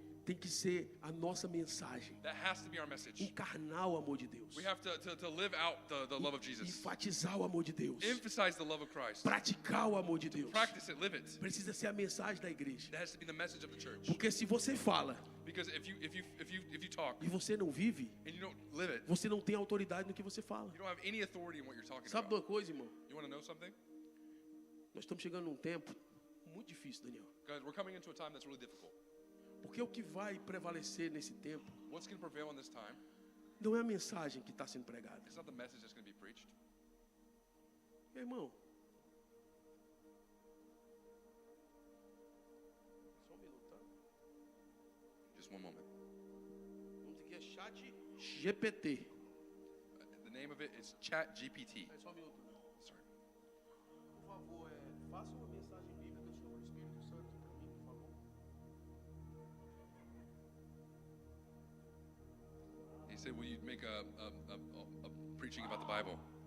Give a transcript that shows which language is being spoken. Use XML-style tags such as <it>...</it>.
<pt>Tem que ser a nossa mensagem,</pt> <en>That has to be our message.</en> <pt>encarnar o amor de Deus,</pt> <en>We have to live out the love of Jesus.</en> <pt>enfatizar o amor de Deus,</pt> <en>Emphasize the love of Christ.</en> <pt>praticar o amor de Deus.</pt> <en>Practice it, live it.</en> <pt>Precisa ser a mensagem da igreja.</pt> <en>That has to be the message of the church.</en> <pt>Porque se você fala</pt> <en>Because if you talk</en> <pt>e você não vive,</pt> <en>and you don't live it,</en> <pt>você não tem autoridade no que você fala.</pt> <en>you don't have any authority in what you're talking</en> <pt>Sabe de</pt> <en>about.</en> <pt>uma coisa, irmão?</pt> <en>You want to know something?</en> <pt>Nós estamos chegando num tempo muito difícil, Daniel.</pt> <en>Guys, we're coming into a time that's really difficult.</en> <pt>Porque o que vai prevalecer nesse tempo</pt> <en>What's going to prevail in this time?</en> <pt>não é a mensagem que está sendo pregada.</pt> <en>It's not the message that's going to be preached.</en> <pt>Meu irmão, só um minuto, tá?</pt> <en>Just one moment.</en> <pt>Vamos aqui, é chat GPT.</pt> <en>The name of it is ChatGPT.</en> <pt>É só um minuto.</pt> <en>Sorry.</en> <pt>Por favor, faça uma mensagem bíblica sobre o Espírito Santo para mim, por favor.</pt> <en>He said, will you make a preaching about the Bible?</en>